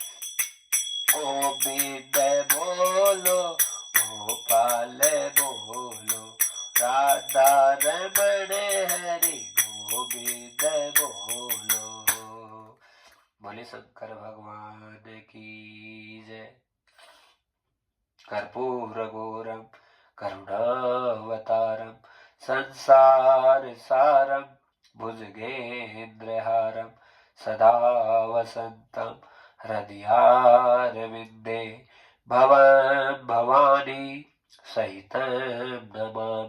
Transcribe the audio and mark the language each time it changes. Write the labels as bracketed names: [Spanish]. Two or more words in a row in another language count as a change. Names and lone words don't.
[Hindi] गोविंद बोलो, गोपाल बोलो, राधा रमण हरि गोविंद बोलो। बोले शंकर भगवान की जय। [Sanskrit] कर्पूर गौरम करुणावतारम संसार सारम भुजगेन्द्रहारम सदा वसंतम हृदयारविंदे भवं भवानी सहितं नमामि।